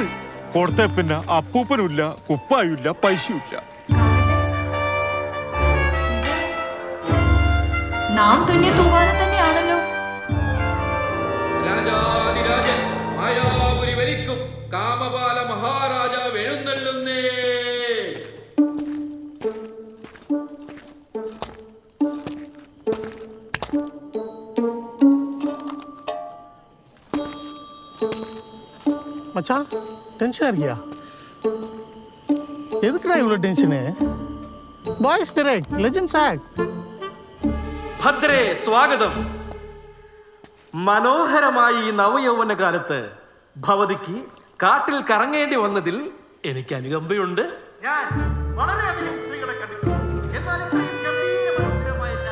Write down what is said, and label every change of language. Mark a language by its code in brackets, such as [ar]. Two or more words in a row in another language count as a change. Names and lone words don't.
[ml] കൊടുത്ത പിന്നെ അപ്പൂപ്പനുമില്ല, കുപ്പായുമില്ല, പൈസയുമില്ല. നാം തുന്നിയ തൂവാല തന്നെയാണല്ലോ. രാജാതിരാജൻ മായാപുരി വരിക്കും കാമപാല മഹാരാജാവ് എഴുന്നള്ളുന്നേ. [ta] மச்சான் டென்ஷனா இருக்கியா? எதுக்குடா இவ்வளோ டென்ஷனு? [en] Boys correct, legends act. [ml] ഭദ്രേ സ്വാഗതം. മനോഹരമായി ഈ നവയൗവന കാലത്ത് ഭവതിക്ക് കാട്ടിൽ കറങ്ങേണ്ടി വന്നതിൽ എനിക്ക് അനുകമ്പയുണ്ട്. ഞാൻ വളരെയധികം സ്ത്രീകളെ കണ്ടിട്ടുണ്ട്, എന്നാൽ ഇത്രയും ഗംഭീര മനോഹരമായ